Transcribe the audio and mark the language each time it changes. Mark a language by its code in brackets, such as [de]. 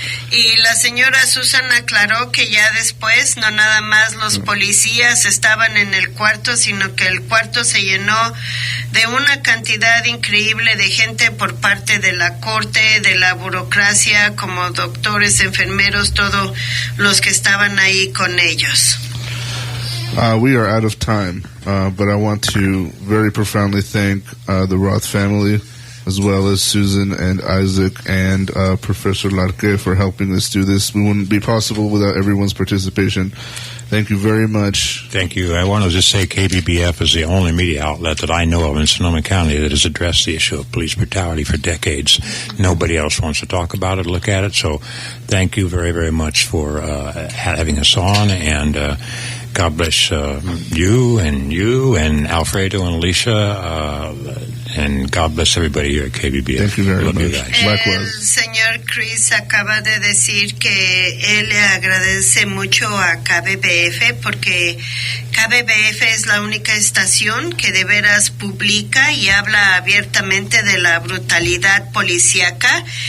[es] Y la señora Susan aclaró que ya después no nada más los policías estaban en el cuarto, sino que el cuarto se llenó de una cantidad increíble de gente por parte de la corte, de la burocracia, como doctores, enfermeros, todos los que estaban ahí con ellos. [en] We are out of time, but I want to very profoundly thank the Roth family, as well as Susan and Isaac and Professor Larque for helping us do this. We wouldn't be possible without everyone's participation. Thank you very much. Thank you. I want to just say KBBF is the only media outlet that I know of in Sonoma County that has addressed the issue of police brutality for decades. Nobody else wants to talk about it, look at it. So thank you very, very much for having us on, and God bless you and Alfredo and Alicia, and God bless everybody here at KBBF. Thank you very Love much. you guys. Likewise. [es] El señor Chris acaba de decir que él le agradece mucho a KBBF porque KBBF es la única estación que de veras publica y habla abiertamente de la brutalidad policíaca,